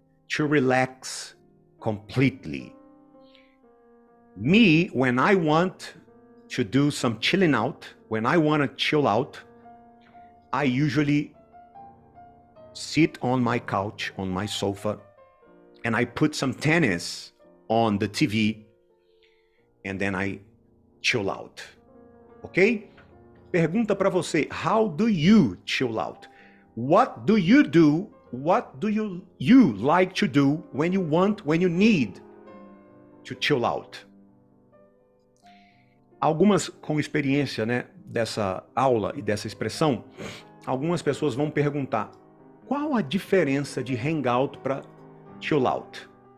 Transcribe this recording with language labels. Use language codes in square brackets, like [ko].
[en] To relax completely. Me, when I want to do some chilling out, when I want to chill out, I usually sit on my couch, on my sofa, and I put some tennis on the TV, and then I chill out. Ok? [pt] Pergunta para você, [en] how do you chill out? What do you do? What do you like to do when you need to chill out? [pt] Algumas com experiência, né, dessa aula e dessa expressão, algumas pessoas vão perguntar, qual a diferença de hangout para chill out?